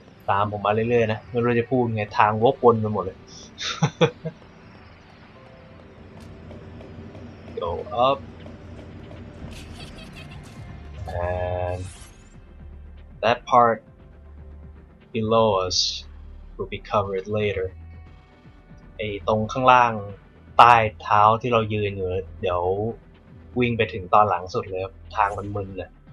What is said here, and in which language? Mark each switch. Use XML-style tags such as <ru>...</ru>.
<th>ตามผมมาเรื่อยๆนะไม่รู้จะพูดไงทางวกวนไปหมดเลย</th> <en>Go up. And that part below us will be covered later.</en> <th>ไอ้ตรงข้างล่างใต้เท้าที่เรายืนอยู่เดี๋ยววิ่งไปถึงตอนหลังสุดเลยครับทางมันมึนเลย</th>